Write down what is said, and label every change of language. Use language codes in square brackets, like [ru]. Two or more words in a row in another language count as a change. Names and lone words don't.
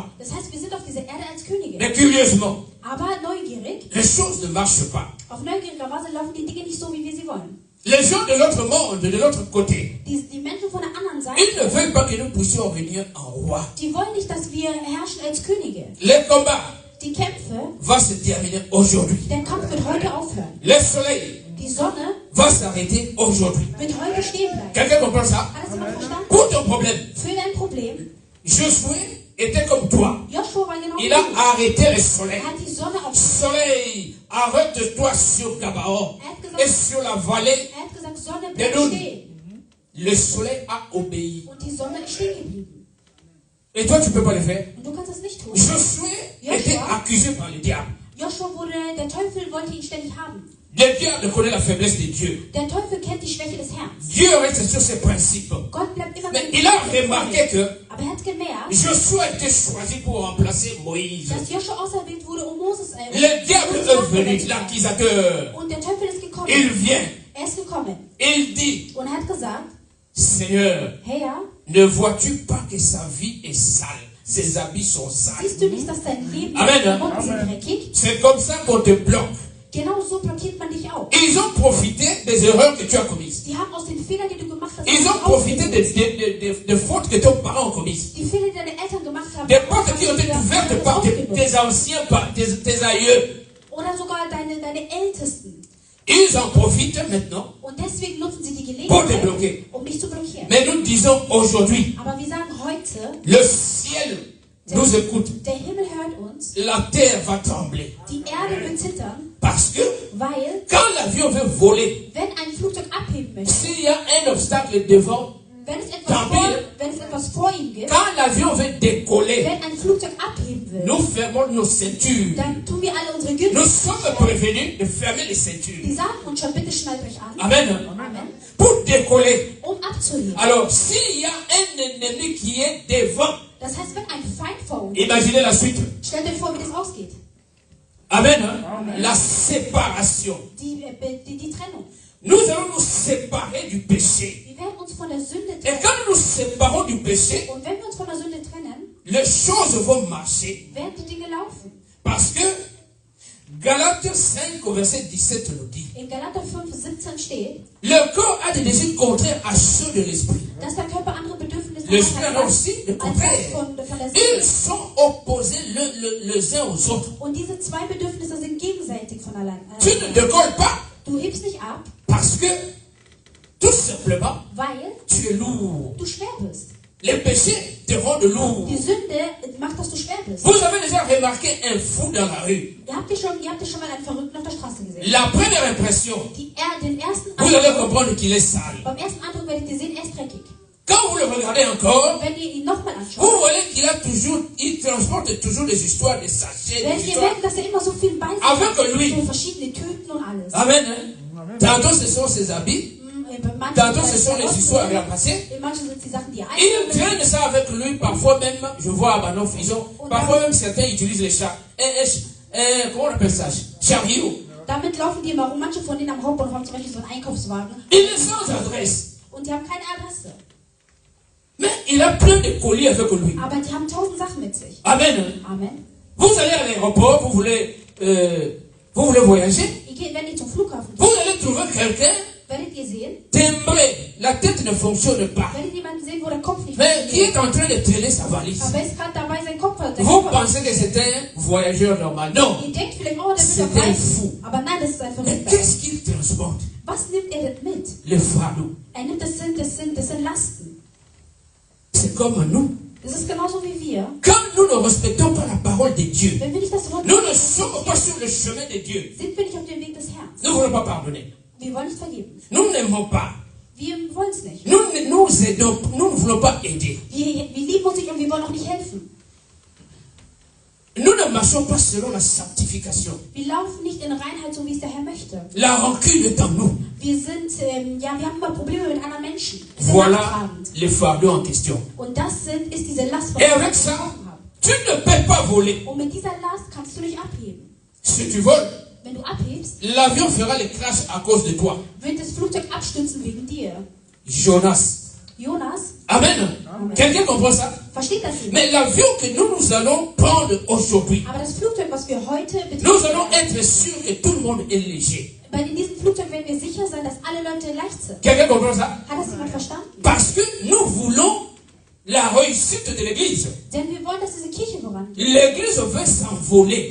[fr] Mais curieusement, les choses ne marchent pas. Les gens de l'autre monde, de l'autre côté, ils ne veulent pas que nous puissions venir en roi. Les combats, [de] Die Kämpfe, [fr] va se terminer aujourd'hui. [de] der Kampf wird heute aufhören. [fr] Le soleil [de] Die Sonne [fr] va s'arrêter aujourd'hui. [de] wird heute stehen bleiben. [fr] Quelqu'un comprend ça? [de] Hat das jemand verstanden? [fr] Pour ton problème, [de] Für dein Problem. [fr] Josué était comme toi. [de] Joshua war genau [fr] Il [de] wie [fr] a [de] du. [fr] arrêté le soleil. [de] Er hat die Sonne auf. [fr] Soleil, arrête-toi sur Gabaon et sur la vallée [de] Er hat gesagt, Sonne, [fr] de [de] bleib [fr] Nun. [de] stehen. [fr] Le soleil a obéi. [de] Und die Sonne ist stehen geblieben. [fr] Et toi, tu ne peux pas le faire. [de] Und du kannst das nicht tun. [fr] Josué était accusé par le diable. [de] Joshua wurde, der Teufel wollte ihn ständig haben. [fr] Le diable connaît la faiblesse de Dieu. [de] Der Teufel kennt die Schwäche des Herrn. [fr] Dieu reste sur ses principes. [de] Gott bleibt immer [fr] Mais [de] bei [fr] il a remarqué que [de] Aber er hat gemerkt, [fr] Josué a été choisi pour remplacer Moïse. [de] dass Joshua auserwählt wurde, um Moses [fr] Le diable est venu, l'accusateur. [de] Und der Teufel ist gekommen. [fr] Il vient. [de] Er ist gekommen. [fr] Il dit, [de] Und er hat gesagt, [fr] Seigneur, [de] Herr, [fr] ne vois-tu pas que sa vie est sale? Ses habits sont sales. [de] siehst du nicht, dass dein Leben Amen. und sind dreckig? [fr] C'est comme ça qu'on te bloque. [de] Genau so blockiert man dich auch. [fr] Ils ont profité des erreurs que tu as commises. [de] Die haben aus den Fehlern, die du gemacht hast, [fr] Ils ont profité des fautes que tes parents ont commises. [de] die Fehler, die deine Eltern gemacht haben, [fr] Des portes qui ont été ouvertes par tes anciens, par tes aïeux. [de] oder sogar deine Ältesten. [fr] Ils en profitent maintenant [de] Und deswegen nutzen sie die [fr] pour te [de] Gelegenheit, [fr] bloquer. [de] um dich zu blockieren. [fr] Mais nous disons aujourd'hui, [de] Aber wir sagen heute, [fr] le ciel nous écoute. [de] der Himmel hört uns, [fr] La terre va trembler. [de] die Erde wird zittern, [fr] Parce que [de] weil, [fr] quand l'avion veut voler, [de] wenn ein Flugzeug abheben möchte, [fr] s'il y a un obstacle devant, [de] wenn es etwas vor ihm gibt, [fr] quand l'avion veut décoller, [de] wenn ein Flugzeug abheben will, [fr] nous fermons nos ceintures. [de] dann tun wir alle unsere Gürtel. [fr] Nous sommes prévenus de fermer les ceintures. [de] Die sagen uns schon, bitte schnallt euch an. [fr] Amen. [de] Amen. [fr] Pour décoller. [de] Um abzuheben. [fr] Alors, s'il y a un ennemi qui est devant, [de] Das heißt, wenn ein Feind vor uns [fr] imaginez la suite. [de] stellt euch vor, wie das ausgeht. [fr] Amen. La séparation. [de] Die Trennung. [fr] Nous allons nous séparer du péché. [de] Wir werden uns von der Sünde [fr] Et [de] trennen. [fr] quand nous nous séparons du péché, [de] Und wenn wir uns von der Sünde trennen, [fr] les choses vont marcher. [de] werden die Dinge laufen. [fr] Parce que Galates 5 au verset 17 nous dit, [de] In Galater 5, 17 steht, [fr] le corps a des désirs contraires à ceux de l'esprit. [de] dass der Körper andere Bedürfnisse [fr] L'esprit en a [de] hat [fr] aussi le [de] als [fr] contraire. [de] von der [fr] Ils [de] Seele. [fr] sont opposés les uns aux autres. [de] Und diese zwei Bedürfnisse sind gegenseitig von allein. [fr] Tu ne décolles pas [de] Du hebst nicht ab, [fr] parce que, tout simplement, [de] weil [fr] tu es lourd. [de] du schwer bist. [fr] Les péchés te rendent lourd. [de] Die Sünde macht, dass du schwer bist. [fr] Vous avez déjà remarqué un fou dans la rue. [de] Ihr habt schon mal einen Verrückten auf der Straße gesehen. [fr] La première impression, [de] Den ersten [fr] vous allez [de] Eindruck, [fr] comprendre qu'il est sale. [de] beim ersten Eindruck werdet ihr sehen, er ist dreckig. [fr] Quand vous le regardez encore, [de] Wenn ihr ihn nochmal [fr] vous [de] anschaut, [fr] voyez il transporte toujours des histoires, des sachets, des [de] werdet ihr [fr] histoires. [de] merken, dass er immer so viel bei sich [fr] Avec [de] hat. [fr] lui. [de] So verschiedene Tüten und alles. [fr] Amen. Hein? Tantôt ce sont ses habits, [de] Manche [fr] tantôt ce sont les histoires ramassées. [de] manche sind die Sachen, die er [fr] Il [de] einzeln [fr] traîne ça avec lui, parfois même, je vois à Banoff, parfois même certains utilisent les chats. Comment on appelle ça? Chariot. [de] Damit laufen die immer rum. Manche von denen am Hauptbahnhof haben zum Beispiel so einen Einkaufswagen. [fr] Il est sans adresse. [de] Und die haben keine Adresse. [fr] Mais il a plein de colis avec lui. [de] Aber die haben 1000 Sachen mit sich. [fr] Amen. [de] Amen. [fr] Vous allez à l'aéroport, vous voulez voyager. [de] Wenn ihr zum Flughafen [fr] Vous [de] geht, [fr] allez trouver quelqu'un [de] werdet ihr sehen, [fr] timbré. La tête ne fonctionne pas. [de] werdet jemanden sehen, wo der Kopf nicht [fr] Mais qui [de] funktioniert. [fr] est en train de traîner sa valise. [de] Aber er ist gerade dabei, seinen Kopf zu [fr] Vous pensez que c'est un voyageur normal. Non. [de] Ihr denkt vielleicht, oh, der [fr] C'est [de] wird doch [fr] un [de] reisen. [fr] fou. [de] Aber nein, das ist ein [fr] Mais [de] Verrückter. [fr] qu'est-ce qu'il transporte? [de] Was nimmt er denn mit? [fr] Le fardeau. [de] Er nimmt, das sind Lasten. [fr] C'est comme nous. [de] Das ist genauso wie wir. [fr] Quand nous ne respectons pas la parole de Dieu, [de] Wenn wir nicht das Wort [fr] nous ne sommes pas sur le chemin de Dieu. [de] sind wir nicht auf dem Weg des Herrn. [fr] Nous ne voulons pas pardonner. [de] Wir wollen nicht vergeben. [fr] Nous n'aimons pas. [de] Wir wollen es nicht. [fr] Nous aidons. Nous ne voulons pas aider. [de] Wir lieben uns nicht und wir wollen auch nicht helfen. [fr] Nous ne marchons pas selon la sanctification. [de] Wir laufen nicht in Reinheit, so wie es der Herr möchte. [fr] La rancune est en nous. [de] Wir haben immer Probleme mit anderen Menschen. Wir sind [fr] Voilà [de] nachtragend. [fr] les fardeaux en question. [de] Und das ist diese Last, [fr] Et avec ça, tu ne peux pas voler. [de] Und mit dieser Last kannst du nicht abheben. [fr] Si tu voles, [de] Wenn du abhebst, [fr] l'avion fera le crash à cause de toi. [de] wird das Flugzeug abstürzen wegen dir. [fr] Jonas. [de] Jonas, [fr] Amen. Quelqu'un comprend ça? [de] versteht das nicht? [fr] Mais l'avion que nous allons prendre aujourd'hui, [de] Aber das Flugzeug, was wir heute [fr] nous allons [de] betreten, [fr] être sûrs que tout le monde est léger. [de] weil in diesem Flugzeug werden wir sicher sein, dass alle Leute leicht sind. [fr] Quelqu'un comprend ça? [de] Hat das jemand verstanden? [fr] Parce que nous voulons la réussite de l'église. [de] Denn wir wollen, dass diese Kirche vorangeht. [fr] L'église veut s'envoler.